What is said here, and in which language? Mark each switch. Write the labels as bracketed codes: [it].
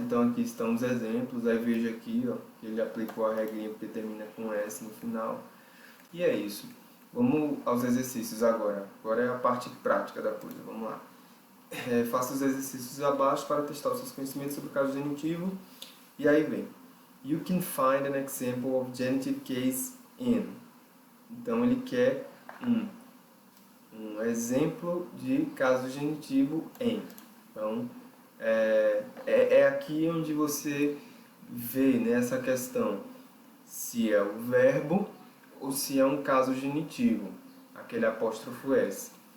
[pt] Então, aqui estão os exemplos. Aí veja aqui, ó, que ele aplicou a regrinha porque termina com S no final. E é isso. Vamos aos exercícios agora. Agora é a parte prática da coisa. Vamos lá. Faça os exercícios abaixo para testar os seus conhecimentos sobre o caso genitivo. E aí vem. [en] You can find an example of genitive case in. [pt] Então ele quer um exemplo de caso genitivo em. Então é aqui onde você vê, né, essa questão se é o verbo ou se é um caso genitivo, aquele apóstrofo S.